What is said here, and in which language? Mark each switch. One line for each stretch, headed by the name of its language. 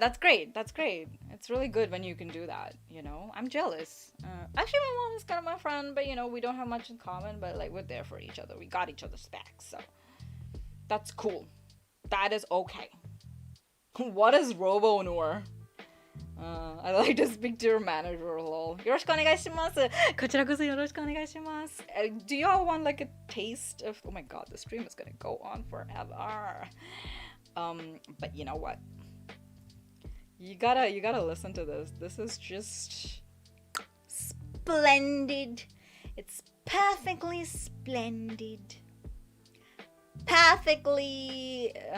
English: That's great. That's great. It's really good when you can do that, I'm jealous. Actually, my mom is kind of my friend, but we don't have much in common, but like we're there for each other. We got each other's backs, so that's cool. That is okay. What is Robo Noor? I like to speak to your manager, lol.
Japanese: よろしくお願いします。こちらこそよろしくお願いします。
English: Do y'all want like a taste of? Oh my god, the stream is gonna go on forever. But you know what? You gotta listen to this. This is just splendid. It's perfectly splendid. Perfectly.